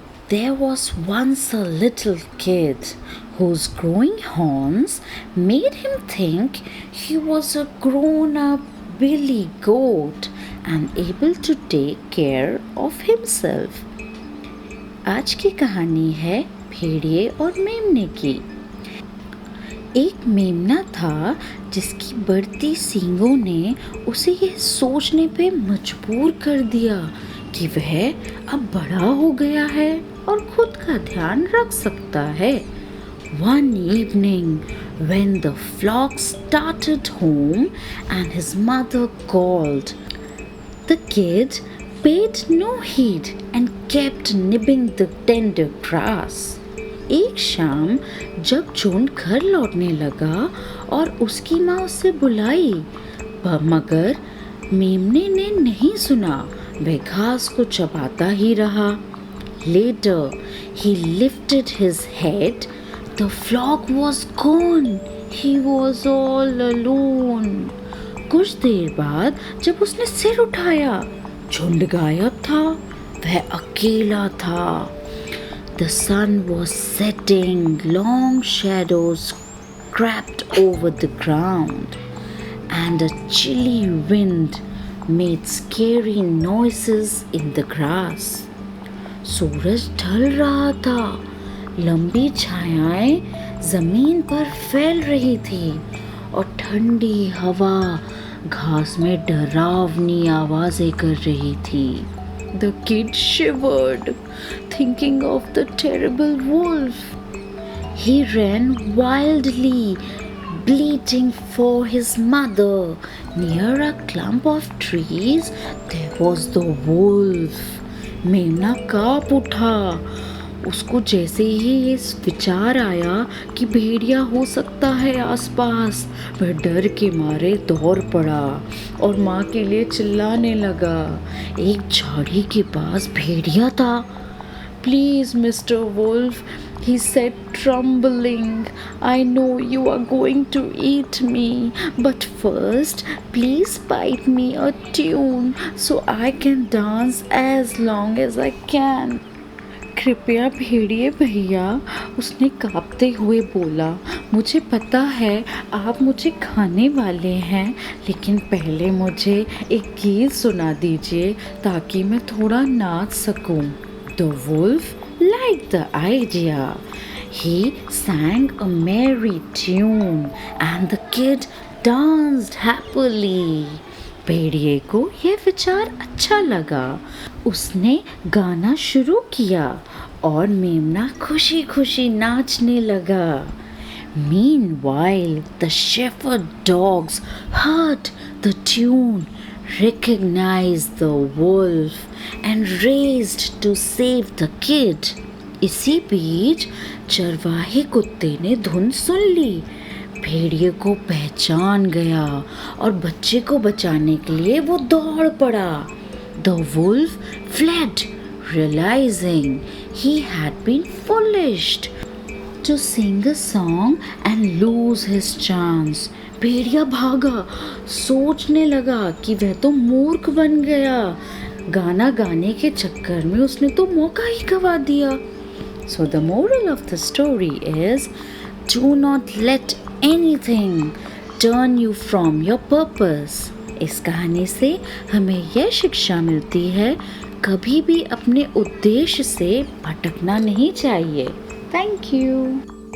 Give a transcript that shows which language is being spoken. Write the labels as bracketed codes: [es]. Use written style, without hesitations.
[en] There was once a little kid whose growing horns made him think he was a grown up billy goat and able to take care of himself. [hi] आज की कहानी है भेड़िए और मेमने की। एक मेमना था जिसकी बढ़ती सींगों ने उसे यह सोचने पे मजबूर कर दिया कि वह अब बड़ा हो गया है और खुद का ध्यान रख सकता है। [en] One evening, when the flock started home and his mother called, the kid paid no heed and kept nibbling the tender grass. [hi] एक शाम जब झुंड घर लौटने लगा और उसकी माँ उसे बुलाई, मगर मेमने ने नहीं सुना, वह घास को चबाता ही रहा। [en] Later, he lifted his head. The flock was gone. He was all alone. [hi] कुछ देर बाद जब उसने सिर उठाया, झुंड गायब था, वह अकेला था। [en] The sun was setting, long shadows crept over the ground, and a chilly wind made scary noises in the grass. [hi] सूरज ढल रहा था, लंबी छायाएं जमीन पर फैल रही थी और ठंडी हवा घास में डरावनी आवाजें कर रही थी। [en] The kid shivered, thinking of the terrible wolf. He ran wildly, bleating for his mother. Near a clump of trees, there was the wolf. [hi] मेमना काँप उठा। उसको जैसे ही ये विचार आया कि भेड़िया हो सकता है आसपास, वह डर के मारे दौड़ पड़ा और माँ के लिए चिल्लाने लगा। एक झाड़ी के पास भेड़िया था। [en] Please, Mr. Wolf, he said, trembling, I know you are going to eat me, but first, please bite me a tune so I can dance as long as I can. [hi] कृपया भेड़िए भैया, उसने कांपते हुए बोला, मुझे पता है आप मुझे खाने वाले हैं, लेकिन पहले मुझे एक गीत सुना दीजिए ताकि मैं थोड़ा नाच सकूं। [en] The wolf liked the idea. He sang a merry tune and the kid danced happily. [hi] भेड़िए को यह विचार अच्छा लगा। उसने गाना शुरू किया और मेमना खुशी खुशी नाचने लगा। [en] Meanwhile, the shepherd dogs heard the tune, recognized the wolf and raced to save the kid. [hi] इसी बीच चरवाहे कुत्ते ने धुन सुन ली, भेड़िए को पहचान गया और बच्चे को बचाने के लिए वो दौड़ पड़ा। [en] The wolf fled, realizing he had been foolish to sing a song and lose his chance. [hi] भेड़िया भागा, सोचने लगा कि वह तो मूर्ख बन गया। गाना गाने के चक्कर में उसने तो मौका ही गवा दिया। [en] So the moral of the story is, do not let anything turn you from your purpose. [hi] इस कहानी से हमें यह शिक्षा मिलती है, कभी भी अपने उद्देश्य से भटकना नहीं चाहिए। [en] Thank you.